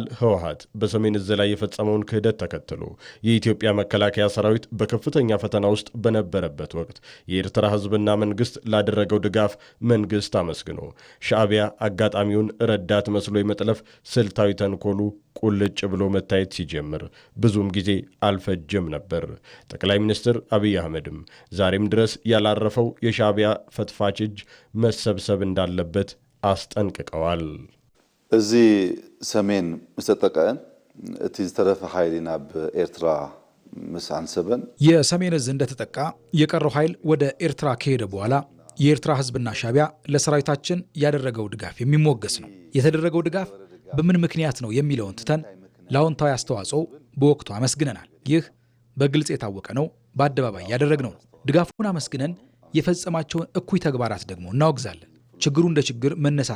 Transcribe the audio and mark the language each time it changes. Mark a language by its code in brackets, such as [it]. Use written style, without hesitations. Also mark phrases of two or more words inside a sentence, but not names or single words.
[am] ህወሓት በሰሜን ዕዝ ላይ የፈጸመውን ክህደት ተከትሎ የኢትዮጵያ መከላከያ ሰራዊት በከፍተኛ ፈተና ውስጥ በነበረበት ወቅት የኤርትራ ህዝብና መንግስት ላደረገው ድጋፍ መንግስት አመስግኖ ሻዕቢያ አጋጣሚውን ረዳት መስሎ የመጥለፍ ስልታዊ ተንኮሉ ቁልጭ ብሎ መታየት ሲጀምር ብዙም ጊዜ አልፈጀም ነበር። ጠቅላይ ሚኒስትር አብይ አህመድም ዛሬም ድረስ ያላረፈው የሻዕቢያ ፈትፋች እጅ መሰብሰብ እንዳለበት አስጠንቅቀዋል። [ti] እዚህ ሰሜን ምስተጠቀን እቲ ዝተረፈ ኃይልና በኤርትራ [am] የሰሜን ዕዝ እንደተጠቃ የቀረው ኃይል ወደ ኤርትራ ከሄደ በኋላ የኤርትራ ህዝብና ሻዕቢያ ለሰራዊታችን ያደረገው ድጋፍ የሚሞገስ ነው። የተደረገው ድጋፍ በምን ምክንያት ነው የሚለውን ትተን ለአዎንታዊ አስተዋጽኦ በወቅቱ አመስግነናል። ይህ በግልጽ የታወቀ ነው፣ በአደባባይ ያደረግነው ነው። ድጋፉን አመስግነን የፈጸማቸውን እኩይ ተግባራት ደግሞ እናወግዛለን። ችግሩ እንደ ችግር መነሳት